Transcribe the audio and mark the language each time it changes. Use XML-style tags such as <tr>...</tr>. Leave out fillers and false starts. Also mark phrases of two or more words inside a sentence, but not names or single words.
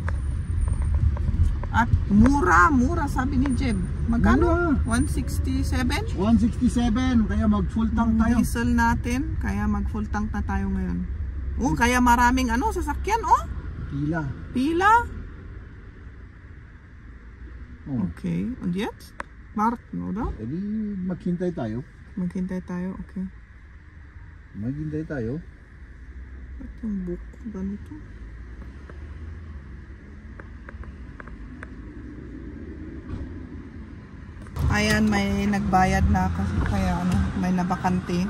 <tl>At mura sabi ni Jeb. Magkano? 167? 167, kaya mag</tl> <en>full tank</en> <tl>tayo. Diesel natin, kaya mag</tl> <en>full tank</en> <tl>na tayo ngayon. Oh, kaya maraming sasakyan oh. Pila. Oh.</tl> <de>Okay, und jetzt? Warten, oder?</de> <tl>Edi maghintay tayo. Maghintay tayo, okay. Maghintay tayo. Ba't yung book ganito? Ayan, may nagbayad na kasi kaya may nabakante.</tl>